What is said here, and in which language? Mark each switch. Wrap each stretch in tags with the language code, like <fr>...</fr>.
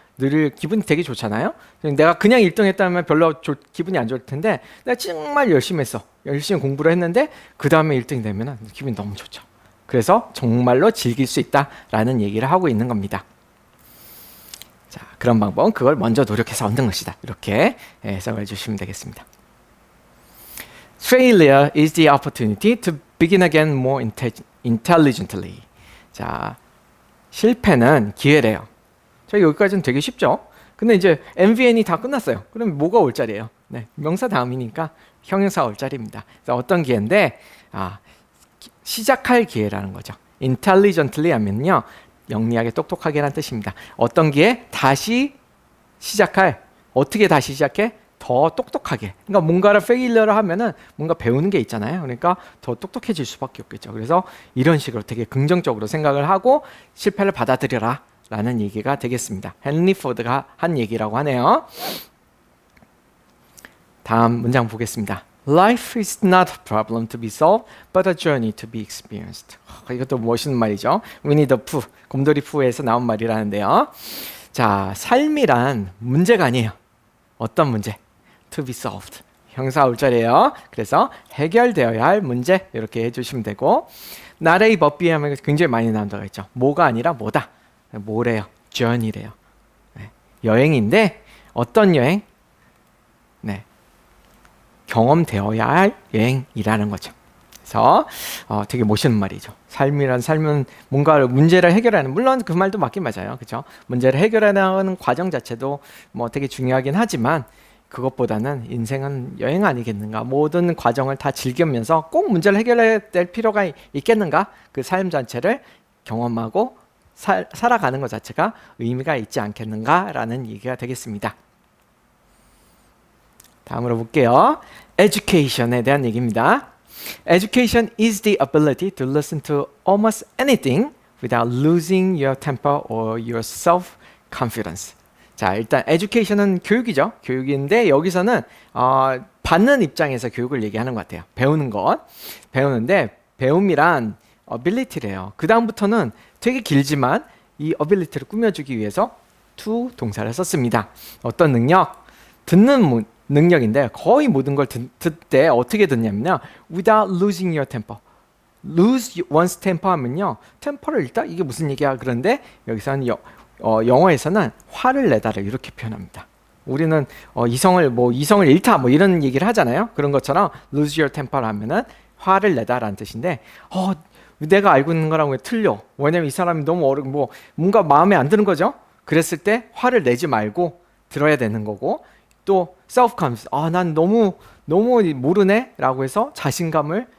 <ko>누릴 기분이 되게 좋잖아요. 내가 그냥 1등 했다면 별로 기분이 안 좋을 텐데 내가 정말 열심히 했어. 열심히 공부를 했는데 그 다음에 1등이 되면은 기분이 너무 좋죠. 그래서 정말로 즐길 수 있다라는 얘기를 하고 있는 겁니다. 자, 그런 방법은 그걸 먼저 노력해서 얻는 것이다. 이렇게 해석을 해주시면 되겠습니다.</ko> <en>Failure is the opportunity to begin again more intelligently.</en> <ko>자, 실패는 기회래요. 자, 여기까지는 되게 쉽죠? 근데 이제 MVN이 다 끝났어요. 그럼 뭐가 올 자리예요? 네, 명사 다음이니까 형용사 올 자리입니다. 그래서 어떤 기회인데 시작할 기회라는 거죠. intelligently 하면요, 영리하게 똑똑하게라는 뜻입니다. 어떤 기회? 다시 시작할. 어떻게 다시 시작해? 더 똑똑하게. 그러니까 뭔가를 failure를 하면은 뭔가 배우는 게 있잖아요. 그러니까 더 똑똑해질 수밖에 없겠죠. 그래서 이런 식으로 되게 긍정적으로 생각을 하고 실패를 받아들여라 라는 얘기가 되겠습니다. 헨리 포드가 한 얘기라고 하네요. 다음 문장 보겠습니다.</ko> <en>Life is not a problem to be solved, but a journey to be experienced.</en> <ko>이것도 멋있는 말이죠. 위니 더 푸, 곰돌이 푸에서 나온 말이라는데요. 자, 삶이란 문제가 아니에요. 어떤 문제?</ko> <en>To be solved.</en> <ko>형사 올 자리예요. 그래서 해결되어야 할 문제 이렇게 해주시면 되고, 나레이 법비 하면 굉장히 많이 나온다고 했죠. 뭐가 아니라 뭐다. 뭐래요? journey래요. 네. 여행인데 어떤 여행? 네. 경험되어야 할 여행이라는 거죠. 그래서 되게 멋있는 말이죠. 삶은 뭔가 문제를 해결하는, 물론 그 말도 맞긴 맞아요. 그렇죠? 문제를 해결하는 과정 자체도 뭐 되게 중요하긴 하지만 그것보다는 인생은 여행 아니겠는가? 모든 과정을 다 즐기면서 꼭 문제를 해결해야 될 필요가 있겠는가? 그 삶 자체를 경험하고 살아가는 것 자체가 의미가 있지 않겠는가라는 얘기가 되겠습니다. 다음으로 볼게요. Education에 대한 얘기입니다.</ko> <en>Education is the ability to listen to almost anything without losing your temper or your self-confidence.</en> <ko>자, 일단 education은 교육이죠. 교육인데 여기서는 받는 입장에서 교육을 얘기하는 것 같아요. 배우는 것. 배우는데 배움이란 ability래요. 그 다음부터는 되게 길지만 이 ability를 꾸며주기 위해서 to 동사를 썼습니다. 어떤 능력? 듣는 능력인데 거의 모든 걸 듣때 어떻게 듣냐면요.</ko> <en>Without losing your temper. Lose one's temper 하면요.</en> <ko>temper를 잃다? 이게 무슨 얘기야? 그런데 여기서는 영어에서는 화를 내다를 이렇게 표현합니다. 우리는 이성을 잃다 뭐 이런 얘기를 하잖아요. 그런 것처럼</ko> <en>lose your temper</en> <ko>하면은 화를 내다라는 뜻인데 내가 알고 있는 거랑 왜 틀려? 왜냐면 이 사람이 너무 뭔가 마음에 안 드는 거죠. 그랬을 때 화를 내지 말고 들어야 되는 거고, 또 self-confidence, 난 너무 모르네 라고 해서 자신감을</ko>